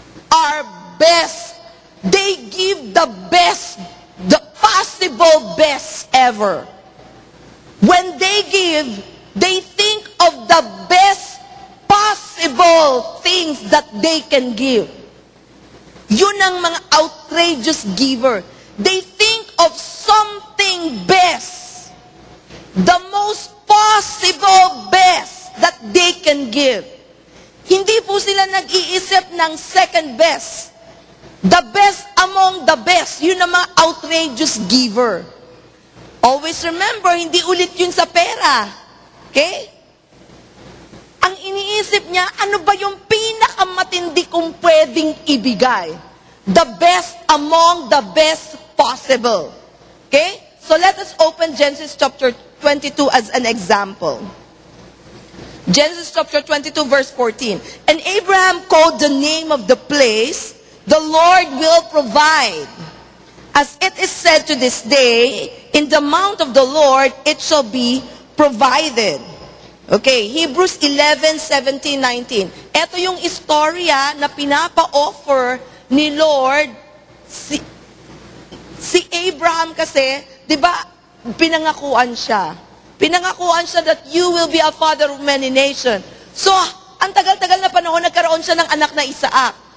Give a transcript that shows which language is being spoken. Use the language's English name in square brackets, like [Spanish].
[English] Are best. They give the best, the possible best ever. When they give, they think of the best possible things that they can give. [Filipino] Yun ang mga outrageous giver. [English] They think of something best. The most possible best that they can give. [Filipino] Hindi po sila nag-iisip ng second best. [English] The best among the best. [Filipino] Yun ang mga outrageous giver. [English] Always remember, [Filipino] hindi ulit yun sa pera. Okay? Ang iniisip niya, ano ba yung pinakamatindi kong pwedeng ibigay? [English] The best among the best possible. Okay? So let us open Genesis chapter 22 as an example. Genesis chapter 22 verse 14. And Abraham called the name of the place, the Lord will provide. As it is said to this day, in the mount of the Lord it shall be provided. [Filipino] Okay, Hebrews 11:17-19. Ito yung istorya na pinapa-offer ni Lord. Si Abraham kasi, di ba, pinangakuan siya. Pinangakuan siya [English] that you will be a father of many nations. [Filipino] So, ang tagal-tagal na panahon, nagkaroon siya ng anak na Isaac.